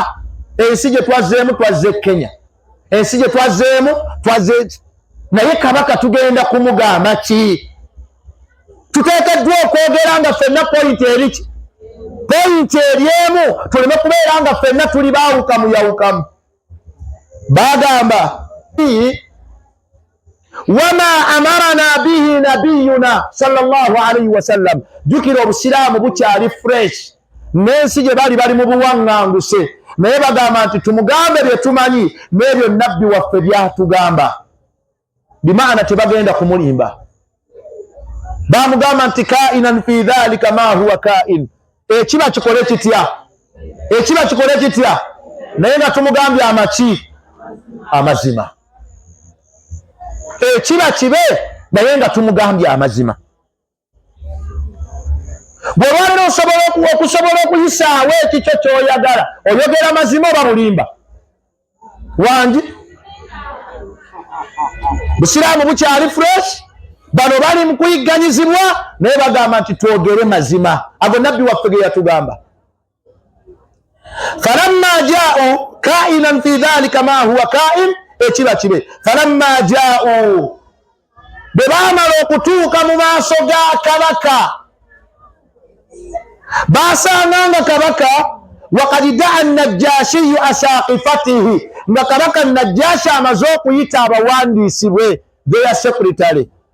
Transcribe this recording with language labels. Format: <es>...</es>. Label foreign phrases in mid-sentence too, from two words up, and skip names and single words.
<lg>Ensi gye twazzeemu twazze Kenya, ensi gye twazzeemu twazze, naye kabaka tugenda kumugamba ki? Tuteekeddwa okwogera nga ffenna point eriki? Point eryemu, tuleme kubeera nga ffenna tuli baawukamuyawukamu.</lg> <ar>Bagamba وما أمرنا به نبينا صلى الله عليه وسلم,</ar> <lg>jukira obusiraamu bukyali fresh, n'ensi gye bali mu buwaŋŋanguse, naye bagamba nti tumugambe bye tumanyi n'ebyo nabbi waffe byatugamba. Bimaana tebagenda kumulimba. Bamugamba nti</lg> <ar>كائنا في ذلك ما هو كائن,</ar> <lg>ekiba kikole kitya? Ekiba kikole kitya? Naye nga tumugambye amaki? Amazima. Ekiba kibe naye nga tumugambye amazima. Bw'olwaliro okusobola okuyisaawo ekikyo ky'oyagala, oyogera mazima oba bulimba? Wangi busiraamu bukyali fresh, bano bali mu kuyigganyizibwa naye bagamba nti twogere mazima. Ago nabbi waffe ge yatugamba.</lg> <ar>فلما جاؤوا كائنا في ذلك ما هو كائن,</ar> <lg>ekiba kibe.</lg> <ar>فلما جاؤوا,</ar> <lg>bwe baamala okutuuka mu maaso ga kabaka, basanganga kabaka</lg> <ar>وقد دعا النجاشي أساقفته,</ar> <lg>nga kabaka Najjashi amaze okuyita abawandiisi bwe,</lg> <en>their secretary.</en>